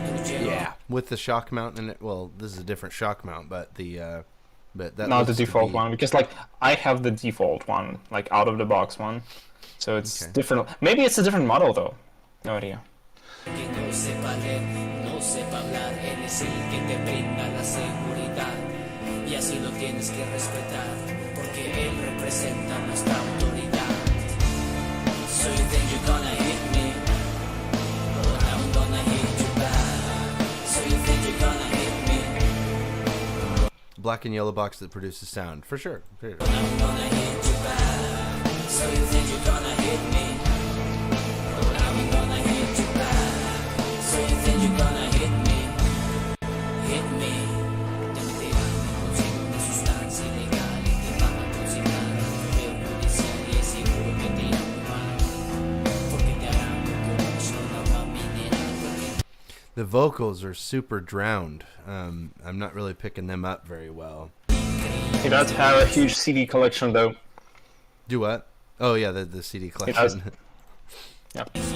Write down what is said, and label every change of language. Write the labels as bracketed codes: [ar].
[en] Yeah, with the shock mount in it. Well, this is a different shock mount, but that Not the looks to default be- one, because like I have the default one, like out of the box one, so it's Okay. different. Maybe it's a different model though. No idea. [es] que no sepa leer, no sepa hablar, él es el que te brinda la seguridad. Y así lo tienes que respetar, porque él representa nuestra autoridad. [en] So you think you're gonna hit me, but I'm gonna hit you back. So you think you're gonna hit me, black and yellow box that produces sound for sure. I'm gonna hit you back. So you think you're gonna hit me, but I'm gonna hit you back. So you think you're gonna hit me, hit me. [es] Te meterán consigo una sustancia ilegal y te van a consignar a un feo judicial y es seguro que te irán mal, porque te harán con corrupción agua mineral, porque [en] The vocals are super drowned. I'm not really picking them up very well. He does have a huge CD collection though. Do what? Oh yeah, the CD does. collection. Yep.